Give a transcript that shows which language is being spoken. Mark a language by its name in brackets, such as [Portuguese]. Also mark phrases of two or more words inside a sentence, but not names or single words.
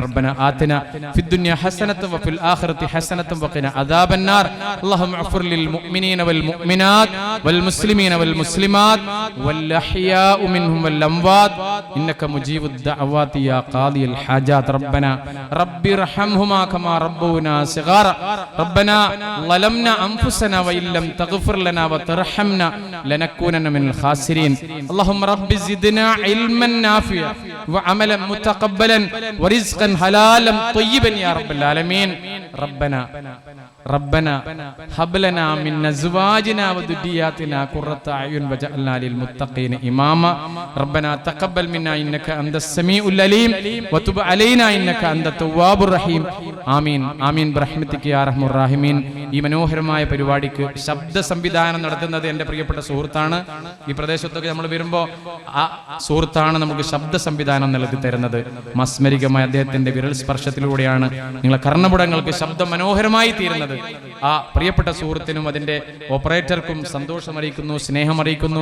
[Arabic] ربنا آتنا في الدنيا حسنة وفي الآخرة حسنة وقنا عذاب النار. اللهم اغفر للمؤمنين والمؤمنات والمسلمين والمسلمات والأحياء منهم والأموات إنك مجيب الدعوات يا قاضي الحاجات. ربي ارحمهما كما ربونا صغارا. റബ്ബന ظلمنا أنفسنا وإن لم تغفر لنا وترحمنا لنكونن من الخاسرين. اللهم رب زدنا علما نافعا وعملا متقبلا ورزقا حلالا طيبا يا رب العالمين. ربنا هب لنا من أزواجنا وذرياتنا قرة أعين واجعلنا للمتقين إماما. ربنا تقبل منا إنك أنت السميع العليم وتب علينا إنك أنت التواب الرحيم. آمين آمين برحمتك يا أرحم الراحمين. [Malayalam] ഈ മനോഹരമായ പരിപാടിക്ക് ശബ്ദ സംവിധാനം നടത്തുന്നത് എൻ്റെ പ്രിയപ്പെട്ട സുഹൃത്താണ്. ഈ പ്രദേശത്തൊക്കെ നമ്മൾ വരുമ്പോൾ ആ സുഹൃത്താണ് നമുക്ക് ശബ്ദ സംവിധാനം നൽകി തരുന്നത്. മാസ്മരികമായ അദ്ദേഹത്തിന്റെ വിരൽ സ്പർശത്തിലൂടെയാണ് നിങ്ങളെ കർണപുടങ്ങൾക്ക് ശബ്ദം മനോഹരമായി തീരുന്നത്. ആ പ്രിയപ്പെട്ട സുഹൃത്തിനും അതിന്റെ ഓപ്പറേറ്റർക്കും സന്തോഷം അറിയിക്കുന്നു, സ്നേഹം അറിയിക്കുന്നു.